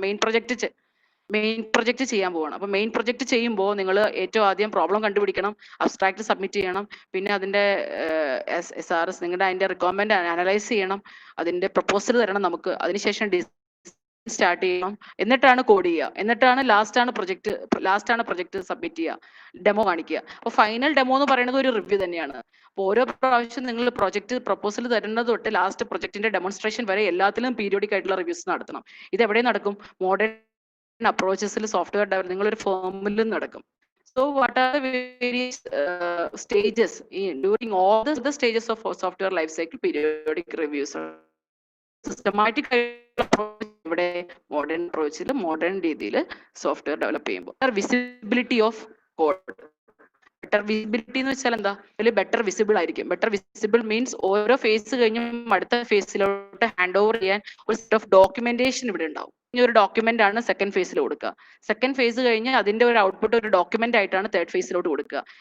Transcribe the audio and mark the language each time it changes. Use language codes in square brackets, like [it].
[ml] Main project ചെയ്യാൻ പോവാണ്. അപ്പൊ മെയിൻ പ്രൊജക്ട് ചെയ്യുമ്പോൾ നിങ്ങൾ ഏറ്റവും ആദ്യം പ്രോബ്ലം കണ്ടുപിടിക്കണം, അബ്സ്ട്രാക്ട് സബ്മിറ്റ് ചെയ്യണം, പിന്നെ അതിന്റെ SRS നിങ്ങളുടെ അതിന്റെ റിക്വയർമെന്റ് അനലൈസ് ചെയ്യണം, അതിന്റെ പ്രപ്പോസൽ തരണം നമുക്ക്, അതിനുശേഷം സ്റ്റാർട്ട് ചെയ്യണം, എന്നിട്ടാണ് കോഡ് ചെയ്യുക, എന്നിട്ടാണ് ലാസ്റ്റാണ് പ്രൊജക്ട് സബ്മിറ്റ് ചെയ്യുക, ഡെമോ കാണിക്കുക. അപ്പൊ ഫൈനൽ ഡെമോ എന്ന് പറയുന്നത് ഒരു റിവ്യൂ തന്നെയാണ്. അപ്പോൾ ഓരോ പ്രാവശ്യം നിങ്ങൾ പ്രൊജക്ട് പ്രപ്പോസൽ തരുന്നത് തൊട്ട് ലാസ്റ്റ് പ്രൊജക്ടിന്റെ ഡെമോൺസ്ട്രേഷൻ വരെ എല്ലാത്തിലും പീരിയോഡിക് ആയിട്ടുള്ള റിവ്യൂസ് നടത്തണം. ഇത് എവിടെ നടക്കും? മോഡേൺ അപ്രോച്ചസിൽ സോഫ്റ്റ്വെയർ ഡെവലപ്പ് നിങ്ങളൊരു ഫേമിലും നടക്കും. [en] So what are the various stages during all the stages of software lifecycle? Periodic reviews, systematic approach, modern approach, modern [ml] രീതിയിൽ [en] software develop [ml] ചെയ്യുമ്പോൾ [en] visibility of code. [ml] Better visibility എന്ന് വെച്ചാൽ എന്താ, അതിൽ ബെറ്റർ വിസിബിൾ ആയിരിക്കും. Better visible means ഓരോ face കഴിഞ്ഞും അടുത്ത ഫേസിലോട്ട് ഹാൻഡ് ഓവർ ചെയ്യാൻ ഒരു സെറ്റ് ഓഫ് ഡോക്യുമെന്റേഷൻ ഇവിടെ ഉണ്ടാവും. ഇനി ഒരു ഡോക്യുമെന്റ് ആണ് സെക്കൻഡ് ഫേസിൽ കൊടുക്കുക. സെക്കൻഡ് ഫേസ് കഴിഞ്ഞ് അതിന്റെ ഒരു ഔട്ട്പുട്ട് ഒരു ഡോക്യുമെന്റ് ആയിട്ടാണ് തേർഡ് ഫേസിലോട്ട് കൊടുക്കുക.